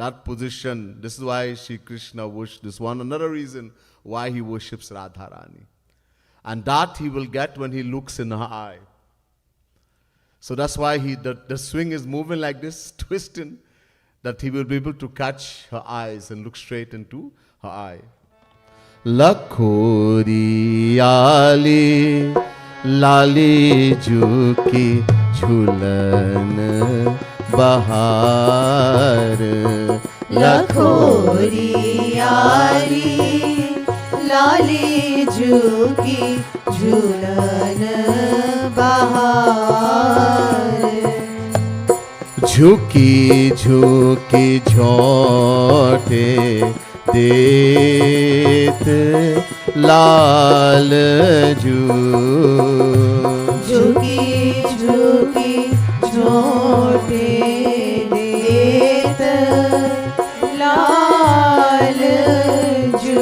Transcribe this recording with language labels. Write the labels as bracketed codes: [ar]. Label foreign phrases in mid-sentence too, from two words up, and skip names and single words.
[en] That position, this is why Shri Krishna worships, this one another reason why he worships Radharani. And that he will get when he looks in her eye. So that's why the swing is moving like this, twisting, that he will be able to catch her eyes and look straight into her eye. [bra] लखोरी अली लली जुकी झुलन बहार. लखोरी अली लली जुकी झुलन बहार. झुकी झुकी झोंटे देत लाल जू. झुकी झुकी झोंटे देत लाल जू.